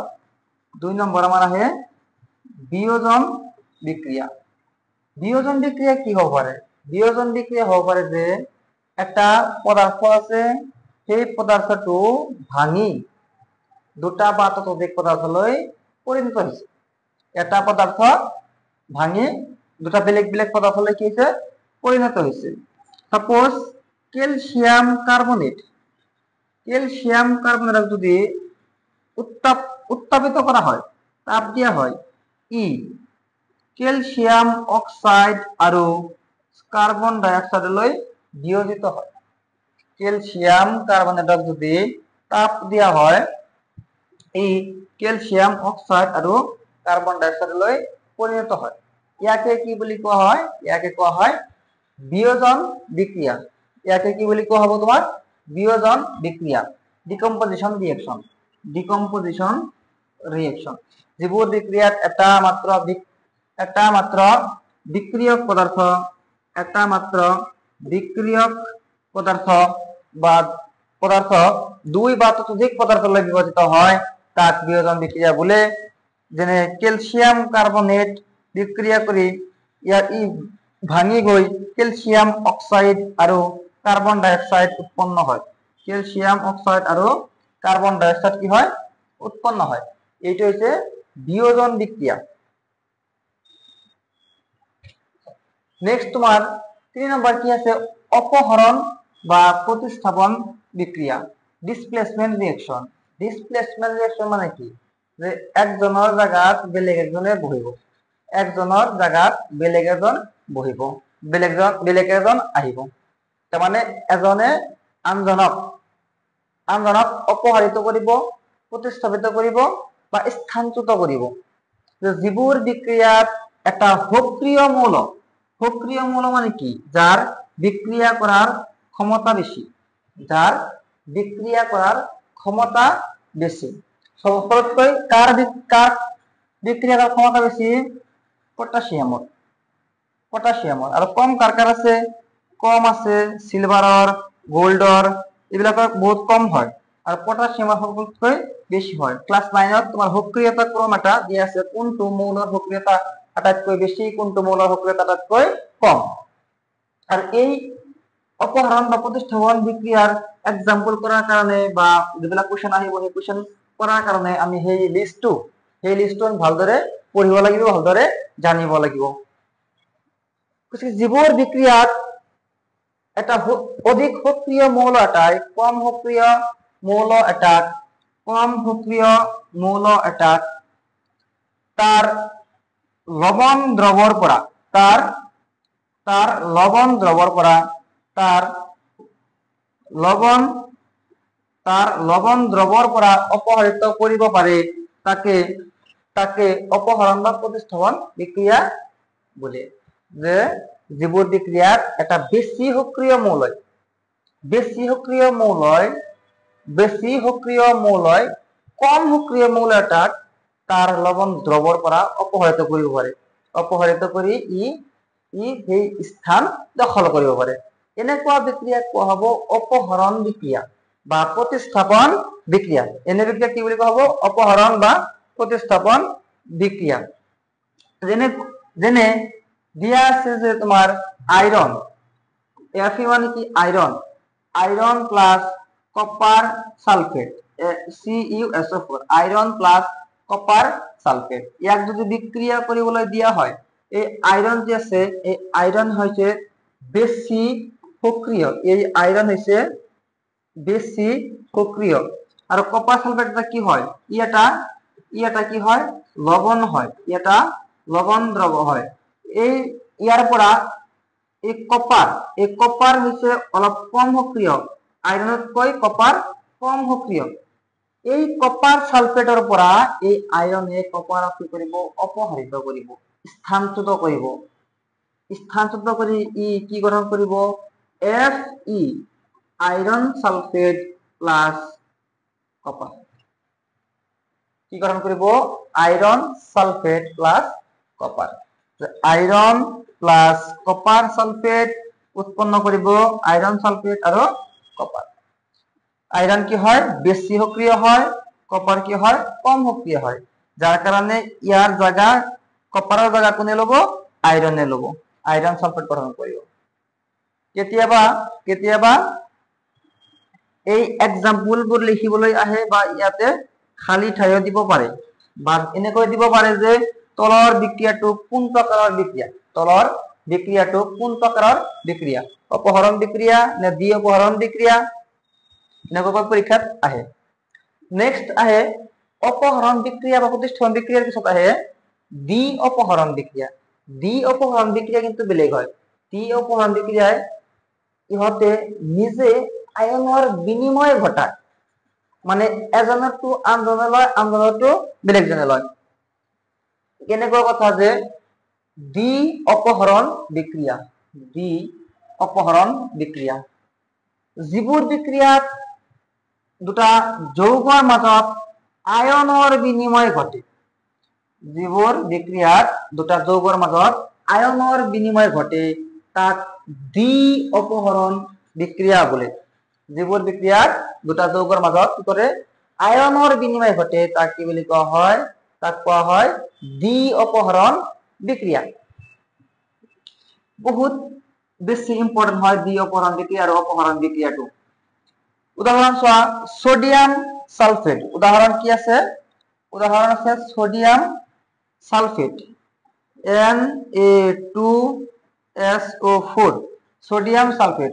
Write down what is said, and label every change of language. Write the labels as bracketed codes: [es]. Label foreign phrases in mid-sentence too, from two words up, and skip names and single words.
[as] 2 নম্বৰ আমাৰ আহে বিয়োজন বিক্ৰিয়া কি হ'ব পাৰে বিয়োজন বিক্রিয়া হ'ব পাৰে যে একটা পদাৰ্থ আছে সেই পদাৰ্থটো ভাঙি দুটা বা ততোধিক পদাৰ্থলৈ পৰিণত হৈছে এটা পদাৰ্থ ভাঙি দুটা বেলেগ পদাৰ্থলৈ কি হৈছে পৰিণত হৈছে সাপোজ ক্যালসিয়াম কার্বনেট যদি উত্তাপিত করা হয় তাপ দিয়া হয় ক্যালসিয়াম অক্সাইড আৰু কার্বন ডাই অক্সাইডলৈ বিয়োজিত হয় ক্যালসিয়াম কার্বনেটক যদি তাপ দিয়া হয় এই ক্যালসিয়াম অক্সাইড আৰু কার্বন ডাই অক্সাইডলৈ পৰিণত হয় ইয়াকে কি বুলি কোৱা হয় বিয়োজন বিক্রিয়া ইয়াকে কি বুলি কোৱা হ'ব তোমাৰ বিয়োজন বিক্রিয়া ডিকম্পোজিশন রিঅ্যাকশন যিবোৰ বিক্রিয়াত এটা মাত্ৰ বিক্রিয়ক পদাৰ্থ বা পদাৰ্থ দুই বা ততোধিক পদাৰ্থলৈ বিভাজিত হয় তাক বিয়োজন বিক্রিয়া বোলে যেনে ক্যালসিয়াম কার্বনেট বিক্রিয়া কৰি ইয়াৰ ভাঙি গৈ ক্যালসিয়াম অক্সাইড আৰু কার্বন ডাই অক্সাইড উৎপন্ন হয় ক্যালসিয়াম অক্সাইড আৰু কার্বন ডাই অক্সাইড কি হয় উৎপন্ন হয় এইটো হৈছে বিয়োজন বিক্রিয়া নেক্সট তোমার 3 নম্বৰ কি আছে অপহরণ বা প্রতিস্থাপন বিক্রিয়া [en] displacement reaction [as] মানে কি যে একজনৰ জায়গাত বেলেগ একজনে বহিব বেলেগ এজন আহিব তাৰ মানে এজনে আনজনক অপহৰিত কৰিব প্ৰতিস্থাপিত কৰিব বা স্থানচ্যুত কৰিব যিবোৰ বিক্রিয়াত এটা সক্রিয় মৌল মানে কি [bn] যার বিক্রিয়া করার ক্ষমতা বেশি যার বিক্রিয়া করার ক্ষমতা বেশি। সর্বপ্রথম কার বিক্রিয়া করার ক্ষমতা বেশি? [as] পটাশিয়ামর। পটাশিয়ামর। [bn] আর কম কার কার আছে? [as] কম আছে সিলভারর, গোল্ডর, এগুলা বহুত কম হয়। আর পটাশিয়ামের সর্বপ্রথম বেশি হয়। ক্লাস 9 তোমার সক্রিয়তা ক্রম এটা দিয়ে আছে, কোনটো মৌলের সক্রিয়তা আটাইতকৈ বেশি, কোনটো মৌলের সক্রিয়তা আটাইতকৈ কম। আর এই অপহরণ বা প্রতিস্থাপন বিক্রিয়ার এক্সাম্পল করার কারণে বা যেবিলাক কোৱেশ্যন আহিব সেই কোৱেশ্যন কৰাৰ কাৰণে আমি সেই লিষ্টটো ভালদৰে পঢ়িব লাগিব, ভালদৰে জানিব লাগিব। যিবোৰ বিক্রিয়াত এটা অধিক সক্রিয় মৌল এটাই কম সক্রিয় মৌল এটাক তার লবণ দ্রবর পৰা অপহরিত কৰিব পাৰে, তাকে অপহরণ বা প্রতিস্থাপন বিক্রিয়া বলে। যে যিবোৰ বিক্রিয়ার এটা বেশি সক্রিয় মৌল কম সক্রিয় মৌল এটাক তার লবণ দ্রবর পৰা অপহরিত কৰিব পাৰে, অপহরিত কৰি ই সেই স্থান দখল কৰিব পাৰে। এনেকুৱা বিক্রিয়া কোৱা হ'ব অপহরণ বিক্রিয়া বা প্রতিস্থাপন বিক্রিয়া। এনে বিক্রিয়া কি বুলি কোৱা হ'ব? অপহরণ বা প্রতিস্থাপন বিক্রিয়া। যেনে দিয়া আছে যে তোমার আয়রন, Fe মানে কি? আয়রন প্লাস কপার সালফেট, CuSO4, আয়রন প্লাস কপার সালফেট। ইয়াক যদি বিক্রিয়া কৰিবলৈ দিয়া হয়, এই আয়রন যে আছে এই আয়রন হৈছে বেশি সক্রিয়, আর কপার সালফেটটা কি হয়? এটা কি হয়? লবণ হয়, এটা লবণ দ্রব হয়। ইয়াৰ পৰা এই কপার হৈছে অলপ কম সক্রিয়, আয়রনতকৈ কপার কম সক্রিয়। এই কপার সালফেটৰ পৰা এই আয়রনে কপাৰক কি কৰিব? অপহরিত কৰিব, স্থানচ্যুত কৰি ই কি গঠন কৰিব? Fe, আয়রন সালফেট প্লাস কপার। কি গঠন কৰিব? আয়রন সালফেট প্লাস কপার। আয়রন প্লাস কপার সালফেট উৎপন্ন কৰিব আয়রন সালফেট আৰু কপার। আয়রন কি হয়? বেশি সক্রিয় হয়, কপার কি হয়? কম সক্রিয় হয়। যার কারণে ইয়ার জায়গা কপারের জায়গা কোনে লব? আয়রনে লব, আয়রন সালফেট গঠন কৰিব। কেতিয়াবা এই এক্সাম্পলবোৰ লিখিবলৈ আহে বা ইয়াতে খালি ঠাইও দিব পাৰে, বা এনেকৈ দিব পাৰে যে তলৰ বিক্রিয়াটো কোন প্ৰকাৰৰ বিক্রিয়া? অপহরণ বিক্রিয়া নে দ্বি অপহরণ বিক্রিয়া? এনেকৈ পরীক্ষাত আহে। নেক্সট আহে অপহরণ বিক্রিয়া বা প্রতিস্থাপন বিক্রিয়ার পিছত আহে দ্বি অপহরণ বিক্রিয়া। দ্বি অপহরণ বিক্রিয়া কিন্তু বেলেগ হয়। দ্বি অপহরণ বিক্রিয়ায় ইহঁতে নিজে আয়নৰ বিনিময় ঘটায়, মানে এজনৰটো আনজনে লয়, আনজনৰটো বেলেগজনে লয়। কেনেকুৱা কথা যে দ্বি অপহরণ বিক্রিয়া, যিবোৰ বিক্রিয়াত দুটা যৌগৰ মাজত আয়নৰ বিনিময় ঘটে, তাক দ্বি অপহরণ বিক্রিয়া বলে। যিবোৰ বিক্রিয়াত দুটা যৌগৰ মাজত কি কৰে? আয়নৰ বিনিময় ঘটে, তাক কি বুলি কোৱা হয়? তাক কোৱা হয় দ্বি অপহরণ বিক্রিয়া। বহুত বেছি ইম্পর্টেন্ট হয় দ্বি অপহরণ বিক্রিয়া আৰু অপহরণ বিক্রিয়াটো। উদাহরণ চোৱা, সোডিয়াম সালফেট। উদাহরণ কি আছে? উদাহরণ আছে সোডিয়াম সালফেট, Na2SO4, সোডিয়াম সালফেট।